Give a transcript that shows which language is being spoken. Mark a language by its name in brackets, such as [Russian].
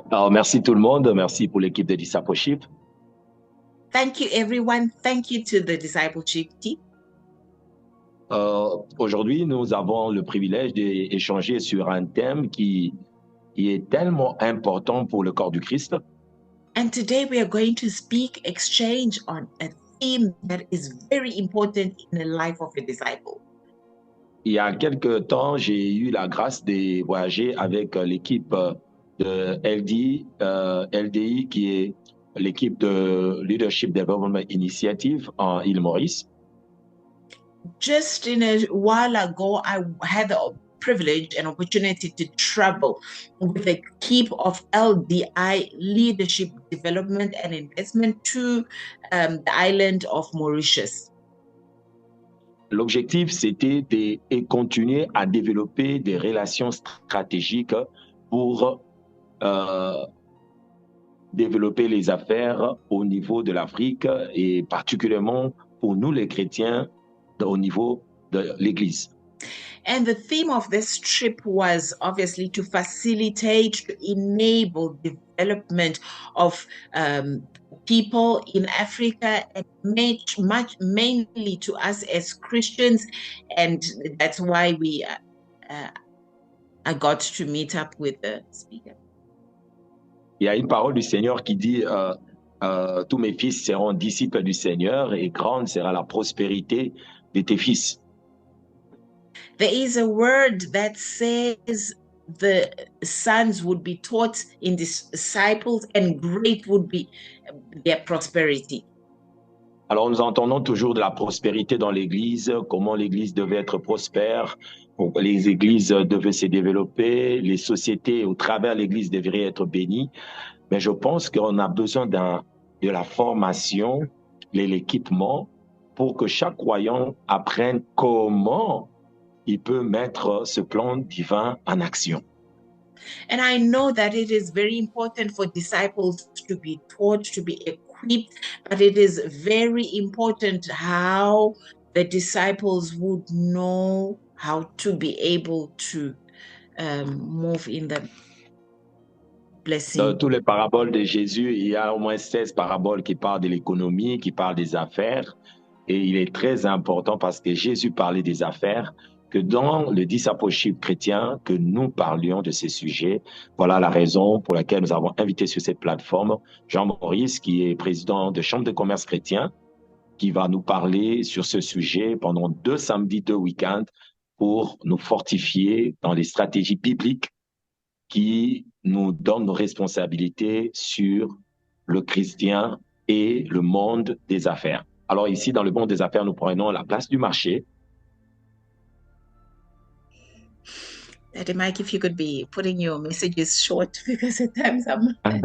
[French] Merci tout le monde, merci pour l'équipe de Discipleship. [English] Thank you, everyone. Thank you to the discipleship team. [French] Aujourd'hui, nous avons le privilège d'échanger sur un thème qui est tellement important pour le corps du Christ. [English] And today we are going to exchange on a theme that is very important in the life of a disciple. [French] Il y a quelque temps, j'ai eu la grâce de voyager avec l'équipe de LDI, qui est l'équipe de Leadership Development Initiative en Île-Maurice. [English] Just in a while ago, I had the privilege and opportunity to travel with a keep of LDI Leadership Development and Investment to the island of Mauritius. [French] L'objectif, c'était de continuer à développer des relations stratégiques pour développer les affaires au niveau de l'Afrique et particulièrement pour nous les chrétiens au niveau de l'Église. [English] And the theme of this trip was obviously to facilitate, to enable development of people in Africa, and mainly to us as Christians. And that's why I got to meet up with the speaker. [French] Il y a une parole du Seigneur qui dit tous mes fils seront disciples du Seigneur et grande sera la prospérité de tes fils. [English] There is a word that says the sons would be taught in disciples and great would be their prosperity. [French] Alors nous entendons toujours de la prospérité dans l'Église, comment l'Église devait être prospère, les églises devaient se développer, les sociétés au travers de l'Église devraient être bénies. Mais je pense qu'on a besoin de la formation, de l'équipement pour que chaque croyant apprenne comment il peut mettre ce plan divin en action. [English] And I know that it is very important for disciples to be taught, to be equipped, but it is very important how the disciples would know how to be able to move in the blessing. [French] Dans toutes les paraboles de Jésus, il y a au moins 16 paraboles qui parlent de l'économie, qui parlent des affaires. Et il est très important parce que Jésus parlait des affaires, que dans le discipleship chrétien, que nous parlions de ces sujets. Voilà la raison pour laquelle nous avons invité sur cette plateforme Jean-Maurice, qui est président de Chambre de commerce chrétien, qui va nous parler sur ce sujet pendant 2 samedis, 2 week-ends, pour nous fortifier dans les stratégies bibliques qui nous donnent nos responsabilités sur le chrétien et le monde des affaires. Alors ici, dans le monde des affaires, nous prenons la place du marché. [English] Daddy Mike, if you could be putting your messages short because at times I'm...